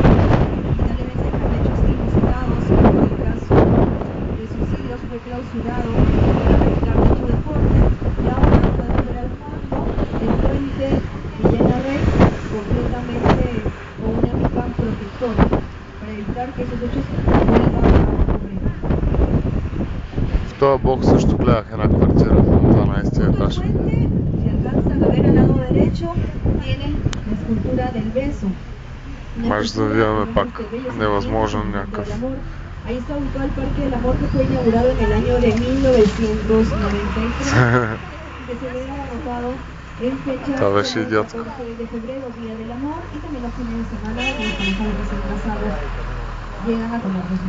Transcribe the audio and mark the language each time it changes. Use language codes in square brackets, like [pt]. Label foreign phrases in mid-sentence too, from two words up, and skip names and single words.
[es] Lamentablemente, por hechos inusitados, como el caso de suicidios, fue clausurado para practicar dicho deporte. Y ahora podemos ver al fondo el puente Villena-Rey, completamente con una mica protectora, para evitar que esos hechos vuelvan a ocurrir. [bg] В този блок също гледах една квартира на 12-ти етаж. Маж завиваме пак. Невъзможно някакъв. [es] Ahí está ubicado el Parque del Amor, que fue inaugurado en el año de 1993 que se ve anotado en fecha del 14 de febrero, Día del Amor, y también los fines de semana los parejas recién casados llegan a tomar los